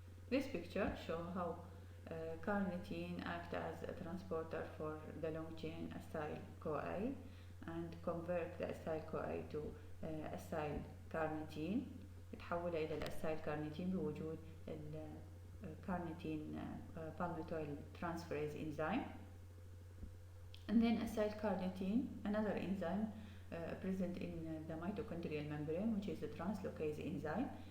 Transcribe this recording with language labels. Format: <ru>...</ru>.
<en>This picture shows how carnitine acts as a transporter for the long chain acyl CoA and convert the acyl CoA to acyl carnitine.</en> <ar>تحولها إلى الأسايل كارنيتين بوجود الكارنيتين</ar> <en>palmitoyl transferase enzyme. And then acyl carnitine, another enzyme present in the mitochondrial membrane which is the translocase enzyme.</en>